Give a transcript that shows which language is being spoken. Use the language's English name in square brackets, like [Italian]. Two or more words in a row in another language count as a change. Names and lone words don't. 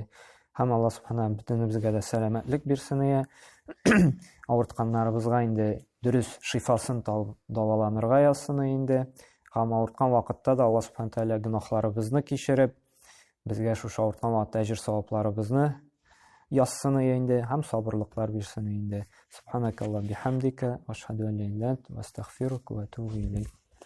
[Tatar] Һәм Аллаһ Субхана бөтенебезгә дә сәламәтлек бирсен, авыртканнарыбызга инде дөрес шифасын табып дәваланырга язсын инде. Һәм авырткан вакытта да Аллаһ Субхана Тәгалә гөнаһларыбызны кичереп, безгә шушы авырткан вакытта әҗер савапларыбызны язсын инде, һәм сабырлыклар бирсен инде. [Arabic] سبحانك اللهم بحمدك، أشهد أن لا إله إلا أنت، أستغفرك وأتوب إليك.